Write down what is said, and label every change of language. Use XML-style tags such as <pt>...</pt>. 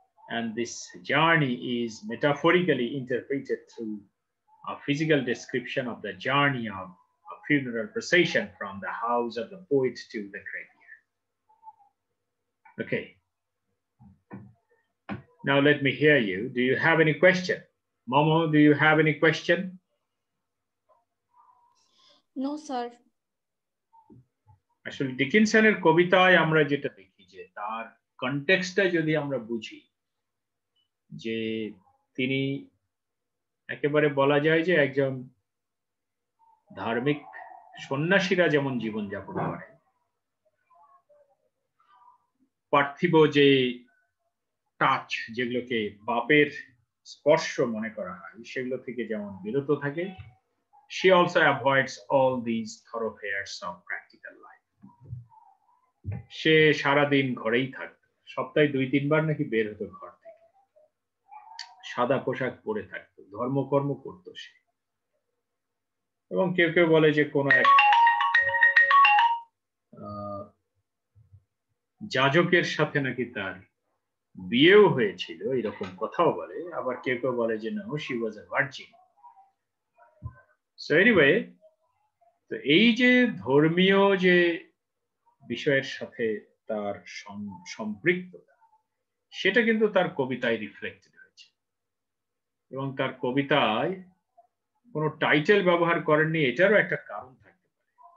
<en>And this journey is metaphorically interpreted through a physical description of the journey of a funeral procession from the house of the poet to the graveyard. Okay. Now let me hear you. Do you have any question? Momo, do you have any question? No, sir.</en> <bn>আসলে ডিকিনসনের কবিতায় আমরা যেটা দেখি যে তার কনটেক্সটটা যদি আমরা বুঝি যে তিনি একেবারে বলা যায় যে একজন ধার্মিক সন্ন্যাসীরা যেমন জীবনযাপন করে, পার্থিব যে টাচ যেগুলোকে বাপের স্পর্শ মনে করা হয় সেগুলো থেকে যেমন বিরত থাকে,</bn> <en>she also avoids all these thoroughfares of practical life.</en> <bn>সে সারাদিন ঘরেই থাকতো, সপ্তাহে 2-3 বার নাকি বের হতো ঘর থেকে, সাদা পোশাক পরে থাকতো, ধর্মকর্ম করতো সে। এবং কেউ কেউ বলে যে কোন এক যাজকের সাথে নাকি তার বিয়েও হয়েছিল, এরকম কথাও বলে। আবার কেউ কেউ বলে যে</bn> <en>no, she was a virgin. So anyway,</en> <bn>তো এই যে ধর্মীয় যে বিষয়ের সাথে তার সম্পৃক্ততা, সেটা কিন্তু তার কবিতায় রিফ্লেক্টেড হয়েছে। এবং তার কবিতায় কোনো টাইটেল ব্যবহার করেননি, এটারও একটা কারণ থাকতে পারে।</bn>